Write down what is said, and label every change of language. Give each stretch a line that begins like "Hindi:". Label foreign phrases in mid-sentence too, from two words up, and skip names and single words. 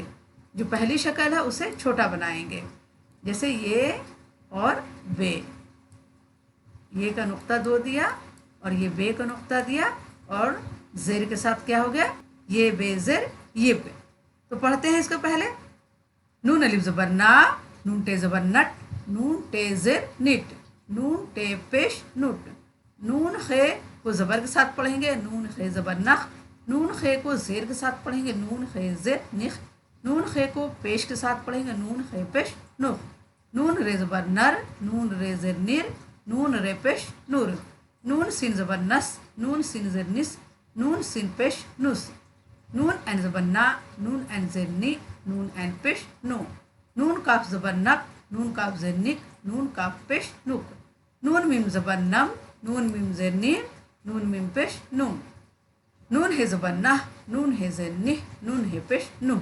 Urdu: جو پہلی شکل ہے اسے چھوٹا بنائیں گے، جیسے یے اور بے. یے کا نقطہ دو دیا اور یے بے کا نقطہ دیا اور زیر کے ساتھ کیا ہو گیا? یے بے زیر یے پے۔ تو پڑھتے ہیں اس کو پہلے. نون الف زبر نا, نون ٹے زبر نٹ، نون ٹے زیر نٹ، نون ٹے پیش نٹ، نون خے کو زبر کے ساتھ پڑھیں گے, نون خے زبر نخ، نون خے کو زیر کے ساتھ پڑھیں گے, نون خے زیر نخ، نون خے کو پیش کے ساتھ پڑھیں گے, نون خے پیش نخ، نون رے زبر نر، نون رے زیر نر، نون رے پیش نور، نون سین زبر نس، نون سین زیر نس، نون سین پیش نس، نون عین زبر نا، نون عین زیر نی، نون عین پیش نو، نون کاف زبر نک، نون کاف زیر نک، نون کاف پیش نک، نون میم زبر نم، نون میم زیر نین، نون میم پیش نون، نون ہے زبر نہ، نون ہے زیر نہ، نون ہے پیش نہ.